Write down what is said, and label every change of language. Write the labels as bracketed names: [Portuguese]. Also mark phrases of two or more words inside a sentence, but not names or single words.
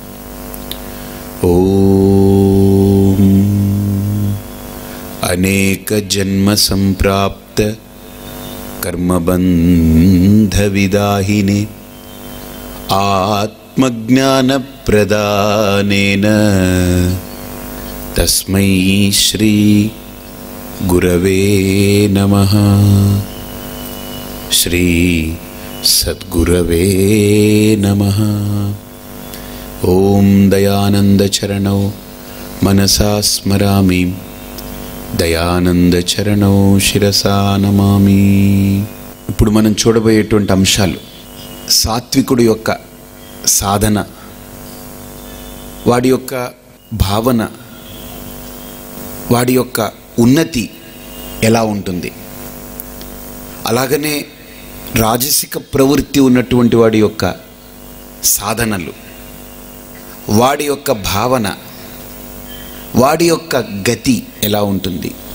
[Sanskrit] ओम अनेक जन्म संप्राप्त कर्मबंध विदाहिने आत्मज्ञान प्रदानेन तस्मै श्री गुरवे नमः। श्री सद्गुरवे नमः। ओम दयानंद चरणौ मनसा स्मरामि దయానంద చరణౌ శిరసా నమామి। [Telugu] ఇప్పుడు మనం చూడబోయేటువంటి అంశాలు సాత్వికుడి యొక్క సాధన, వాడి యొక్క భావన, వాడి యొక్క ఉన్నతి ఎలా ఉంటుంది, అలాగనే రాజసిక ప్రవృత్తి ఉన్నటువంటి వాడి యొక్క సాధనలు, వాడి యొక్క భావన, వాడి యొక్క గతి ఎలా ఉంటుంది,